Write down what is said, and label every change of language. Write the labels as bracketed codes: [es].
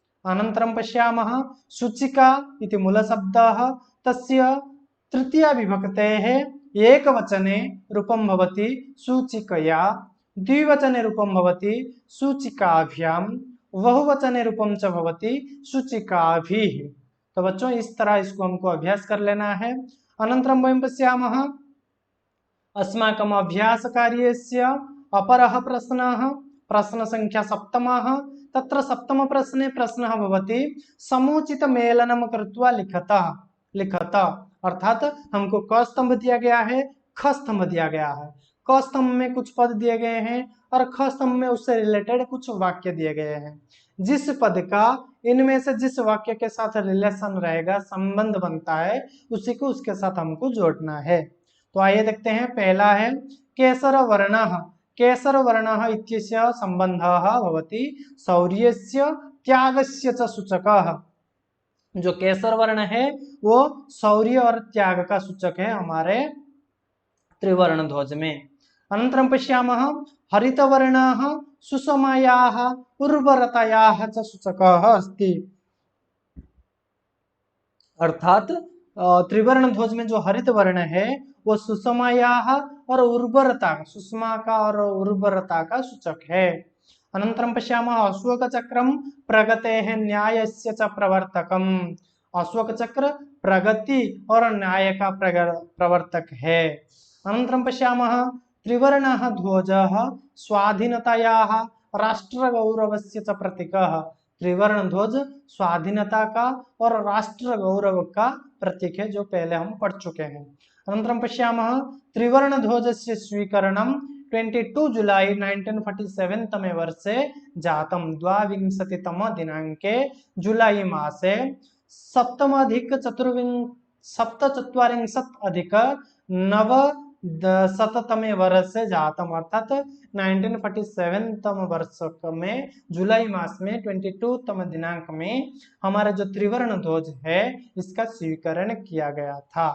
[sa] अनन्तरं पश्यामः सूचिका इति मूलशब्दः तस्य तृतीया विभक्तेः एकवचने रूपं भवति सूचिकया, द्विवचने रूपं भवति सूचिकाभ्यां, बहुवचने रूपं च भवति सूचिकाभिः। [hi] तो बच्चों इस तरह इसको हमको अभ्यास कर लेना है। [sa] अनन्तरं वयं पश्यामः अस्माकम् अभ्यासकार्यस्य अपरः प्रश्नः प्रश्नसङ्ख्या सप्तमः। तत्र सप्तमप्रश्ने प्रश्नः भवति समुचित मेलनं कृत्वा लिखत। [hi] अर्थात हमको क स्तंभ दिया गया है, ख स्तंभ दिया गया है। क स्तंभ में कुछ पद दिए गए हैं और ख स्तंभ में उससे रिलेटेड कुछ वाक्य दिए गए हैं। जिस पद का इनमें से जिस वाक्य के साथ रिलेशन रहेगा, संबंध बनता है, उसी को उसके साथ हमको जोड़ना है। तो आइए देखते हैं। पहला है केसर वर्णः। [sa] केसर वर्णः इत्यस्य संबंधः भवति शौर्यस्य त्यागस्य च सूचकः। [hi] जो केसर वर्ण है वो शौर्य और त्याग का सूचक है हमारे त्रिवर्ण ध्वज में। [sa] अनन्तरं पश्यामः हरितवर्णः सुषमायाः उर्वरतायाः च सूचकः अस्ति। [hi] अर्थात त्रिवर्ण ध्वज में जो हरित वर्ण है वो सुषमायाः और उर्वरता, सुषमा का और उर्वरता का सूचक है। [sa] अनन्तरं पश्यामः अशोक चक्रम प्रगतेः न्यायस्य च प्रवर्तकम्। [hi] अशोक चक्र प्रगति और न्याय का प्रवर्तक है। [sa] अनन्तरं पश्यामः त्रिवर्णः ध्वजः स्वाधीनतायाः राष्ट्रगौरवस्य च प्रतीकः। [hi] त्रिवर्ण ध्वज स्वाधीनता का और राष्ट्र गौरव का प्रतीक है, जो पहले हम पढ़ चुके हैं। [sa] अनन्तरं पश्यामः त्रिवर्णध्वजस्य स्वीकरणं 22 जुलै 1947 तमे वर्षे जातं। 22तम दिनाङ्के जुलै मासे सप्तचत्वारिंशत् अधिक नवशततमे वर्षे जातम्, [hi] अर्थात 1947 तम वर्ष में जुलाई मास में 22 तम दिनांक में हमारा जो त्रिवर्ण ध्वज है इसका स्वीकरण किया गया था।